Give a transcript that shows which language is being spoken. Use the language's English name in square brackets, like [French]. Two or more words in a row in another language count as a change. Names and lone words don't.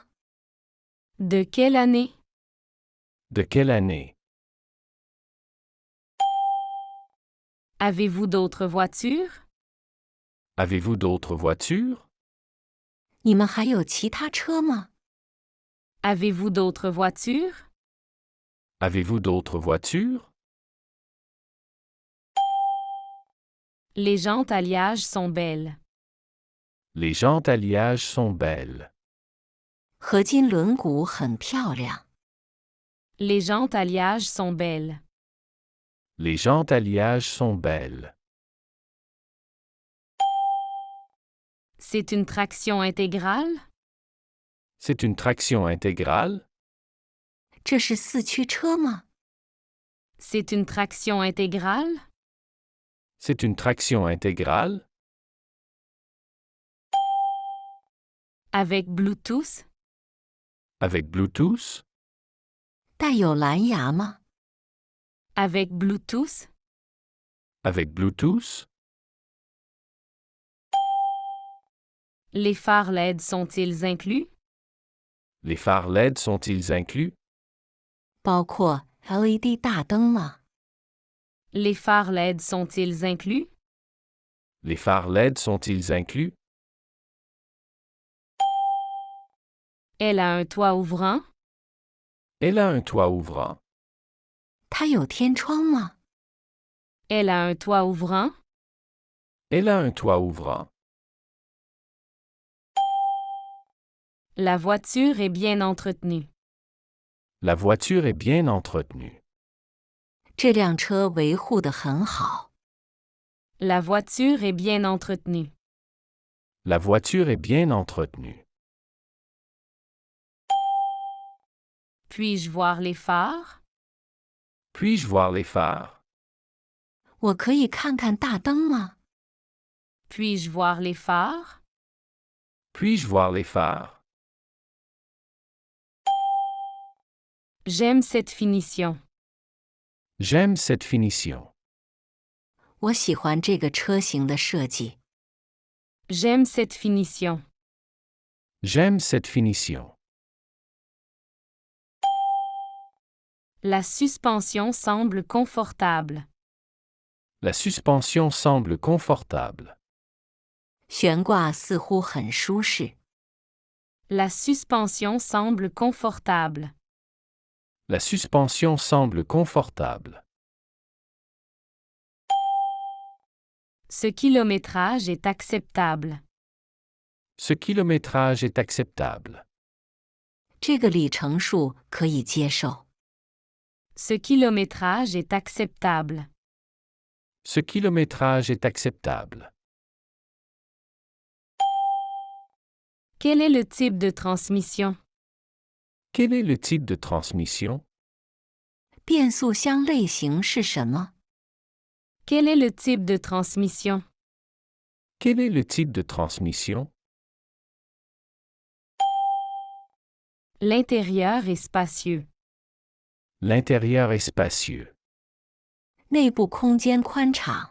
[French] De quelle année? De quelle année? Avez-vous d'autres voitures? Avez-vous d'autres voitures? [Chinese] 你们还有其他车吗？ [French] Avez-vous d'autres voitures? Avez-vous d'autres voitures? Les jantes alliages sont belles. Les jantes alliages sont belles. [Chinese] 合金轮毂很漂亮。 [French] Les jantes alliages sont belles. Les jantes alliages sont belles. C'est une traction intégrale? C'est une traction intégrale? [Chinese] 这是四驱车吗？ [French] C'est une traction intégrale? C'est une traction intégrale? Avec Bluetooth? Avec Bluetooth? [Chinese] 带有蓝牙吗？ [French] Avec Bluetooth? Avec Bluetooth? Les phares LED sont-ils inclus? Les phares LED sont-ils inclus? [Chinese] 包括 LED 大灯吗？ [French] Les phares LED sont-ils inclus? Les phares LED sont-ils inclus? Elle a un toit ouvrant? Elle a un toit ouvrant. [Chinese] 它有天窗吗？ [French] Elle a un toit ouvrant? Elle a un toit ouvrant. La voiture est bien entretenue. La voiture est bien entretenue. [Chinese] 这辆车维护得很好。 [French] La voiture est bien entretenue. La voiture est bien entretenue. Puis-je voir les phares? Puis-je voir les phares? [Chinese] 我可以看看大灯吗？ [French] Puis-je voir les phares? Puis-je voir les phares? J'aime cette finition. J'aime cette finition. [Chinese] 我喜欢这个车型的设计。 [French] J'aime cette finition. J'aime cette finition. La suspension semble confortable. La suspension semble confortable. [Chinese] 悬挂似乎很舒适。 [French] La suspension semble confortable. La suspension semble confortable. Ce kilométrage est acceptable. Ce kilométrage est acceptable. [Chinese] 这个里程数可以接受。 [French] Ce kilométrage est acceptable. Ce kilométrage est acceptable. Quel est le type de transmission? Quel est le type de transmission? [Chinese] 变速箱类型是什么？ [French] Quel est le type de transmission? Quel est le type de transmission? L'intérieur est spacieux. L'intérieur est spacieux. [Chinese] 内部空间宽敞。